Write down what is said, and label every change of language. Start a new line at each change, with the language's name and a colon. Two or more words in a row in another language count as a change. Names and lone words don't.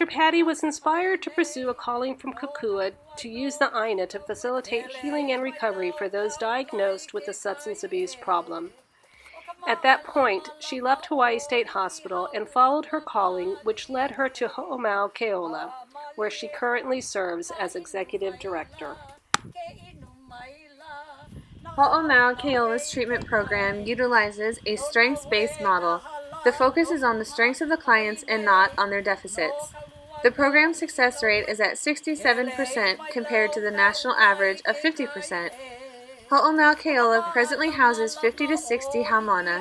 English: Patty was inspired to pursue a calling from Kukua to use the AINA to facilitate healing and recovery for those diagnosed with a substance abuse problem. At that point, she left Hawaii State Hospital and followed her calling, which led her to Ho'omau Ke Ola, where she currently serves as executive director. Ho'omau Ke Ola's treatment program utilizes a strengths-based model. The focus is on the strengths of the clients and not on their deficits. The program success rate is at 67% compared to the national average of 50%. Ho'omau Ke Ola presently houses 50 to 60 haumana.